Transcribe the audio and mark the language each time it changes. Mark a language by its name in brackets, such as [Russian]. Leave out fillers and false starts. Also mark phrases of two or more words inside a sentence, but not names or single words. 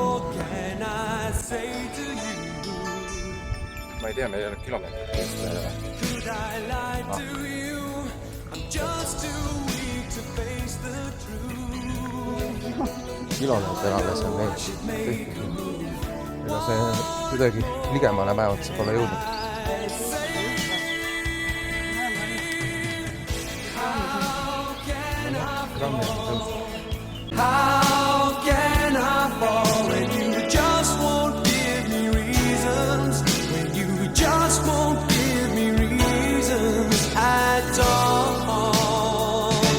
[Estonian] Ma ei tea, meil ei ole kilomeetrit. Kilomeeter alles on meil. Ega see kuidagi ligemale mäeotsa pole jõudnud. [English] How can I fall when you just won't give me reasons? When you just won't give me reasons at all?